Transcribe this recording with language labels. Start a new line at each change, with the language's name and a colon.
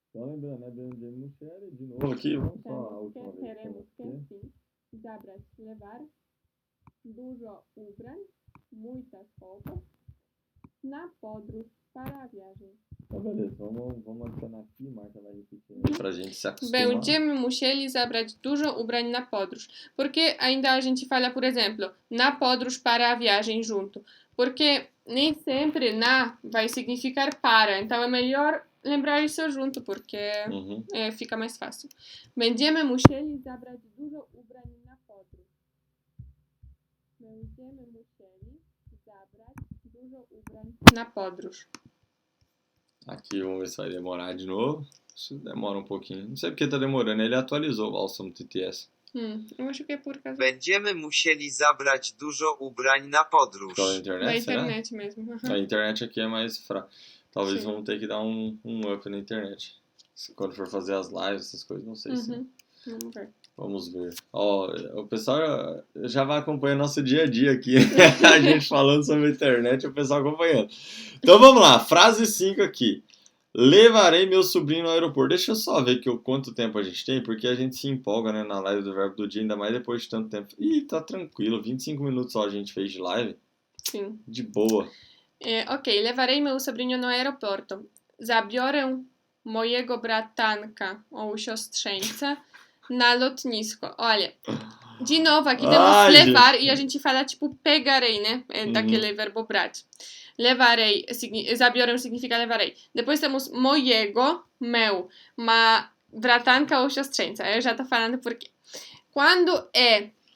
Portuguese: Só lembrando, né?
Polish: Będziemy musieli,
Portuguese: de novo aqui, vamos só a última vez. Teremos que, sim, zabrać, levar,
Polish: dużo ubrań,
Portuguese: muitas roupas,
Polish: na podróż
Portuguese: para a viagem. Então, beleza, vamos adicionar aqui, Marta vai repetir pra gente se acostumar.
Polish: Będziemy musieli zabrać dużo ubrań na podróż.
Portuguese: Porque ainda a gente fala, por exemplo,
Polish: na podróż
Portuguese: para a viagem junto. Porque nem sempre na vai significar para. Então é melhor lembrar isso junto, porque fica mais fácil.
Polish: Będziemy musieli zabrać dużo ubrań na podróż. Będziemy musieli zabrać dużo ubrań na podróż.
Portuguese: Aqui, vamos ver se vai demorar de novo. Isso demora um pouquinho. Não sei porque tá demorando. Ele atualizou o Awesome TTS. Eu acho que é por causa...
Polish: Będziemy musieli zabrać dużo ubrań na podróż.
Portuguese: Da internet, da internet mesmo. A internet aqui é mais fraca. Talvez vamos ter que dar um up na internet. Quando for fazer as lives, essas coisas, não sei se... Vamos ver. Vamos ver. Ó, o pessoal já vai acompanhando nosso dia a dia aqui. A gente falando sobre a internet, o pessoal acompanhando. Então vamos lá, frase 5 aqui. Levarei meu sobrinho no aeroporto. Deixa eu só ver quanto tempo a gente tem, porque a gente se empolga, né, na live do Verbo do Dia, ainda mais depois de tanto tempo. Ih, tá tranquilo, 25 minutos só a gente fez de live. Sim. De boa. Ok, levarei meu sobrinho no aeroporto.
Polish: Zabiorę mojego bratanka ou siostrzeńca na lotnisko.
Portuguese: Olha, de novo, aqui temos levar e a gente fala tipo pegarei, né? É daquele verbo brać. Levarei, zabiorę significa levarei. Depois temos mojego, meu, ma bratanka ou siostrzeńca. Eu já tô falando por quê. Quando é